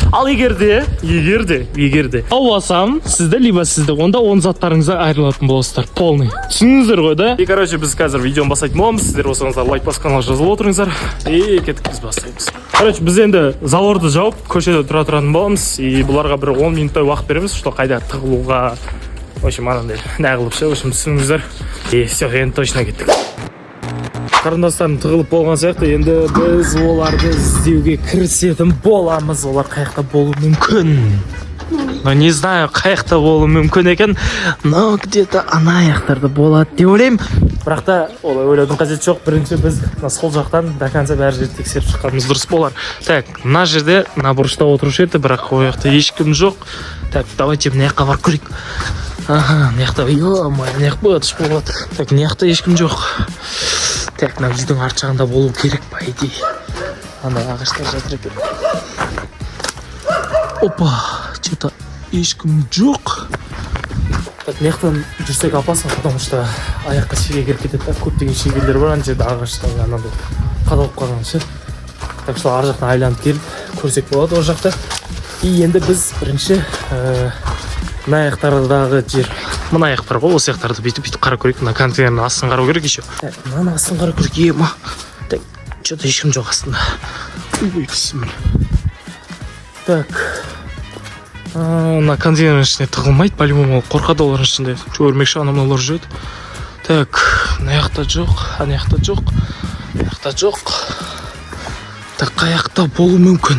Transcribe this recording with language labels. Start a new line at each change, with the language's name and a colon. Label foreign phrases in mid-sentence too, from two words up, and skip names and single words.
Kazakh: Ал егерде алсам сізді либо сізді, онда 10 заттарыңызды айырылатын боласыздар. Полный. Түсіндіңіздер ғой, да?
Russian: И короче,
Kazakh: біз қазір видеоны бастайтын боламыз. Сіздер болсаңыздар лайк басып каналға жазылып отырыңыздар. И кеттік, біз бастаймыз. Короче, біз енді залорды жауып, көшеде тұратын боламыз. И бұларға бір 10 минуттай уақыт береміз, что қайда тығылуға.
Russian: В общем,
Kazakh: анандай нағылып ше,
Russian: в общем,
Kazakh: түсініңіздер.
Russian: И все,
Kazakh: енді точно кеттік. Қарындастарым тығылып болған сияқты, енді біз оларды іздеуге кірісетін боламыз. Олар қаяқта болуы мүмкін.
Russian: Но не знаю,
Kazakh: қаяқта болуы мүмкін екен,
Russian: но где-то
Kazakh: ана аяқтарда болады деп ойлаймын. Бірақ та олай ойлаудың қажеті жоқ. Бірінші біз сол жақтан
Russian: до конца
Kazakh: бәр жерді тексеріп шыққанымыз дұрыс болар. Так, мына жерде мына бұрышта отырушы еді, бірақ ол жақта ешкім жоқ.
Russian: Так, давайте
Kazakh: мына жаққа барып көрейік. Ага, мына жақта, ё-мое, мына жақ болады. Так, мына жақта ешкім жоқ. Так, мына үйдің арт жағында болу керек,
Russian: по идее.
Kazakh: Андай ағаштар жатыр екен.
Russian: Опа, что-то
Kazakh: ешкім жоқ. Так, мына жақтан жүрсек
Russian: опасно, потому что
Kazakh: аяққа шеге кіріп кетеді. Көптеген шегелер бар, ана жерде ағаштан анандай қадалып қалған ше.
Russian: Так что
Kazakh: ар жақтан айланып келіп көрсек болады ол жақта. И енді біз бірінші мына аяқтардағы жер, мына аяқ бар ғой, осы аяқтарды бүйтіп қарап көрейік. Мына контейнердің астын қарау керек еще. Мына астын қарап көрейік. Ема.
Russian: Так, что-то
Kazakh: ешкім жоқ астында. Ой, бисмилля. Так. Мына контейнердің ішіне тығылмайды, по-любому қорқады олардың ішінде. Өрмекші анамалар жүреді. Так, мына аяқта жоқ, ана аяқта жоқ. Мына аяқта жоқ. Так, қаяқта болу мүмкін.